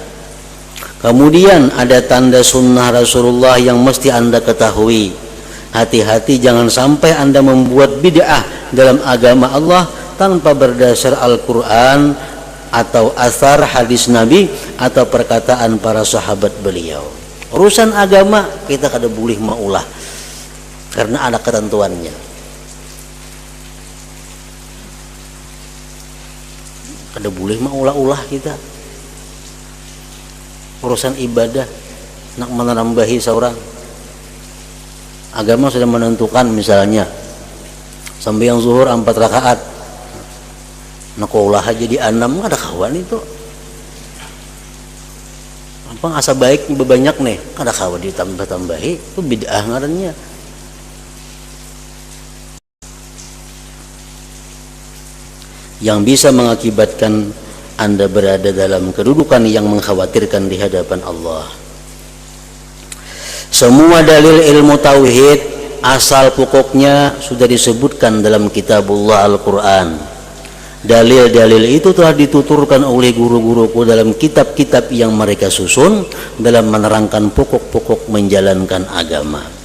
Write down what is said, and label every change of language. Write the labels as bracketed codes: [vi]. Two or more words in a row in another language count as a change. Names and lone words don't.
[id] Kemudian ada tanda sunnah Rasulullah yang mesti Anda ketahui. Hati-hati jangan sampai Anda membuat bid'ah dalam agama Allah tanpa berdasar Al-Quran atau asar hadis Nabi atau perkataan para sahabat beliau. [bjn] Urusan agama kita kada boleh maulah karena ada ketentuannya. Kada boleh maulah-ulah kita. Urusan ibadah nak menambahi seorang agama sudah menentukan, misalnya sembahyang zuhur 4 rakaat, nak ulah aja di 6, ada kawan itu. Apa asa baik banyak nih, ada kawan ditambah-tambahi, itu bid'ah ngarannya. [id] yang bisa mengakibatkan Anda berada dalam kedudukan yang mengkhawatirkan di hadapan Allah. Semua dalil ilmu tauhid asal pokoknya sudah disebutkan dalam kitabullah Al-Quran. Dalil-dalil itu telah dituturkan oleh guru-guruku dalam kitab-kitab yang mereka susun dalam menerangkan pokok-pokok menjalankan agama.